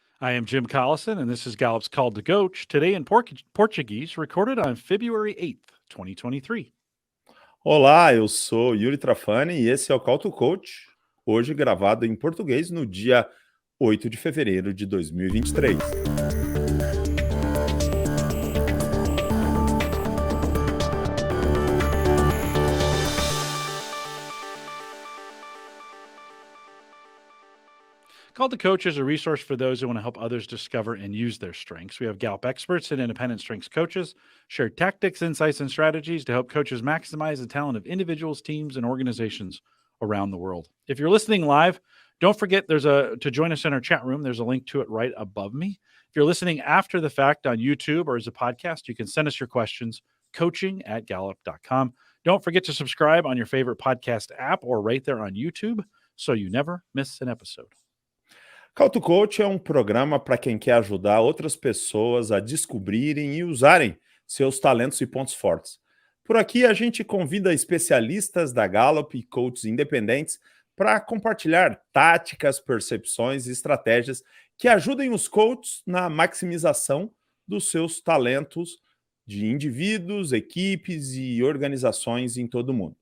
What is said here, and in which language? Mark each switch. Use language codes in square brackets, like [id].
[en] I am Jim Collison, and this is Gallup's Call to Coach, today in Portuguese, recorded on February 8th, 2023. [pt] Olá, eu sou Yuri Trafani e esse é o Call to Coach, hoje gravado em português no dia 8 de fevereiro de 2023. [en] Call to Coach is a resource for those who want to help others discover and use their strengths. We have Gallup experts and independent strengths coaches share tactics, insights, and strategies to help coaches maximize the talent of individuals, teams, and organizations around the world. If you're listening live, don't forget to join us in our chat room. There's a link to it right above me. If you're listening after the fact on YouTube or as a podcast, you can send us your questions, coaching@gallup.com. Don't forget to subscribe on your favorite podcast app or right there on YouTube so you never miss an episode. [pt] Call to Coach é um programa para quem quer ajudar outras pessoas a descobrirem e usarem seus talentos e pontos fortes. Por aqui a gente convida especialistas da Gallup e coaches independentes para compartilhar táticas, percepções e estratégias que ajudem os coaches na maximização dos seus talentos de indivíduos, equipes e organizações em todo o mundo.